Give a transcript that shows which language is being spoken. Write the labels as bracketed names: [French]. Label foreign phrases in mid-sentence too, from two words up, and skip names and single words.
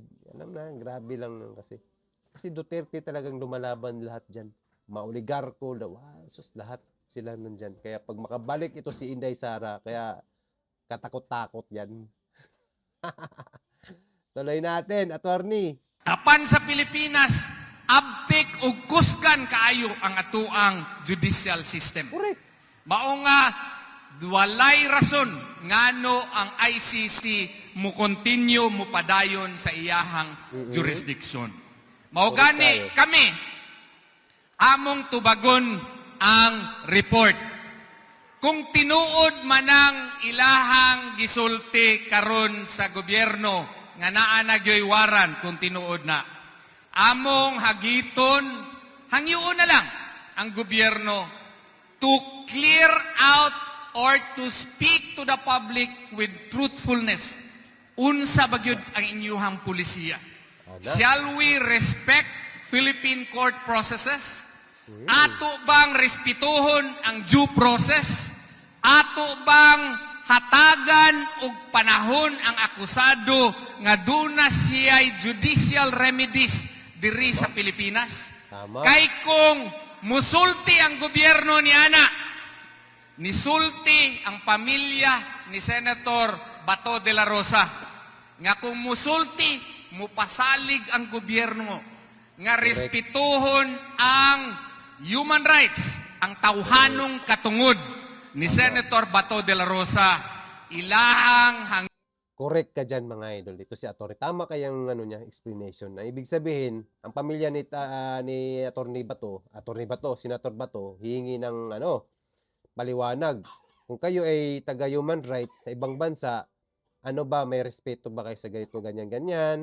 [Filipino] Alam na, grabe lang kasi. Kasi Duterte talagang lumalaban lahat dyan. Maoligarko, sus, lahat sila nandyan. Kaya pag makabalik ito si Inday Sara, kaya katakot-takot yan. Tuloy natin, attorney. [Cebuano] Apan sa Pilipinas, abtik ug kusgan kaayo ang atuang judicial system. Correct. Mao nga walay rason ngano ang ICC mo continue mo padayon sa iyahang jurisdiction. Mao gani kami among tubagon ang report. Kung tinuod manang ilahang gisulti karon sa gobyerno nga naa na gyoy waran kung tinuod na. Among hagiton, hangyoon na lang ang gobyerno [English] to clear out or to speak to the public with truthfulness. [Cebuano] Unsa ba gyud ang inyuhang pulisiya? [English] Shall we respect Philippine court processes? [Cebuano] Ato bang respetuhon ang due process? Ato bang hatagan og panahon ang akusado nga duna siya'y judicial remedies diri sa Pilipinas? Tama. Kay kung musulti ang gobyerno ni Ana, nisulti ang pamilya ni Senator Bato de la Rosa, nga kung musulti, mupasalig ang gobyerno, nga respetuhon ang [English] human rights, [Cebuano] ang tawhanong katungod ni Senator Bato de la Rosa, ilahang [Filipino] Correct ka dyan, mga idol. Ito si Atty. Tama kayang ano niya, explanation. Na ibig sabihin, ang pamilya ni Atty. Bato, Senator Bato, hihingi ng ano, paliwanag. Kung kayo ay taga [English] human rights [Filipino] sa ibang bansa, ano ba, may respeto ba kayo sa ganito, ganyan-ganyan?